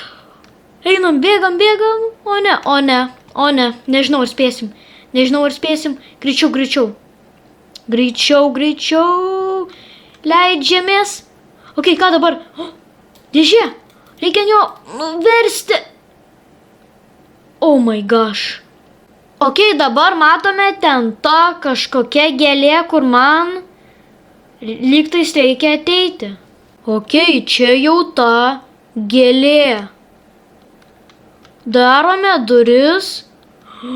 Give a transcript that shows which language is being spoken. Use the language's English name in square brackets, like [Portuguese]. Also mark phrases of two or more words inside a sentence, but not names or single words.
[Lithuanian] Einam, bėgam. O ne. Nežinau, ar spėsim. Greičiau. Leidžiamės. Okei, ką dabar? Dėžė. Reikia jo versti. [English] Oh my gosh. [Lithuanian] Okei, dabar matome ten ta kažkokia gėlė, kur man lygtais reikia ateiti. Okei, čia jau ta gėlė. Darome duris.